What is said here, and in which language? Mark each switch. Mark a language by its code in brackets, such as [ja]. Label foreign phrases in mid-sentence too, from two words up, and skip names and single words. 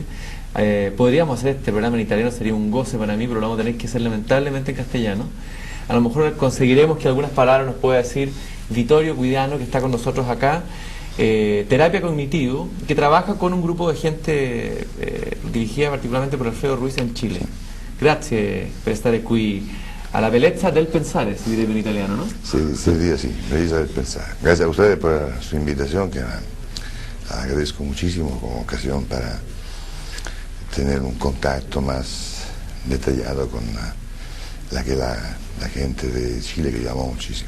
[es] Podríamos hacer este programa en italiano, sería un goce para mí, pero lo vamos a tener que hacer lamentablemente en castellano. A lo mejor conseguiremos que algunas palabras nos pueda decir Vittorio Guidiano, que está con nosotros acá. Terapia Cognitivo, que trabaja con un grupo de gente dirigida particolarmente por Alfredo Ruiz en Chile. [it] Grazie per stare qui alla bellezza del pensare, si direbbe [es] en italiano, ¿no? Sí, sería así, belleza del pensar. Gracias a ustedes por su invitación, que agradezco muchísimo como ocasión para tener un contacto más detallado con la gente de Chile, que llamo muchísimo.